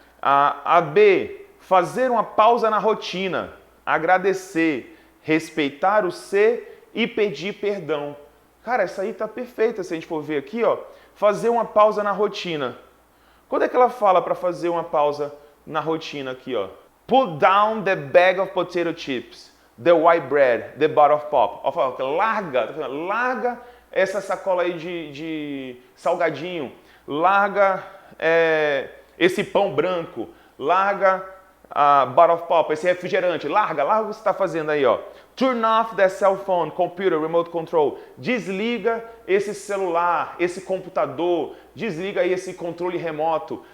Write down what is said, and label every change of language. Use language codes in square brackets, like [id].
[pt] A B, fazer uma pausa na rotina, agradecer, respeitar o ser e pedir perdão. Cara, essa aí tá perfeita, se a gente for ver aqui, ó, fazer uma pausa na rotina. Quando é que ela fala para fazer uma pausa na rotina aqui, ó? [en] Put down the bag of potato chips, the white bread, the bottle of pop. [pt] Ó, larga essa sacola aí de salgadinho, larga esse pão branco, larga a [en] bottle of pop, [pt] esse refrigerante, larga o que você está fazendo aí, ó. [en] Turn off the cell phone, computer, remote control. [pt] Desliga esse celular, esse computador, desliga aí esse controle remoto.